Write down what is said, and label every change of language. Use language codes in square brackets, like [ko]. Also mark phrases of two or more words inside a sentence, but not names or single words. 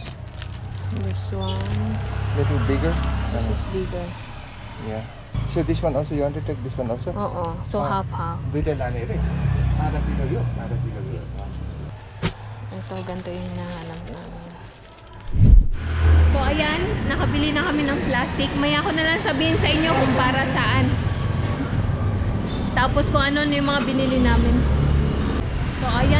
[en] This one. little bigger. This is bigger. Yeah. So this one also you want to take this one also? [tl] Oo. So, half-half. [ne] दुईटा लाने रे. आधा किलो यो, आधा किलो यो. [tl] Ito, ganito yung nahanap namin. So, ayan. Nakabili na kami ng plastic. Maya ko na lang sabihin sa inyo kung para saan. Tapos kung ano yung mga binili namin. So, ayan.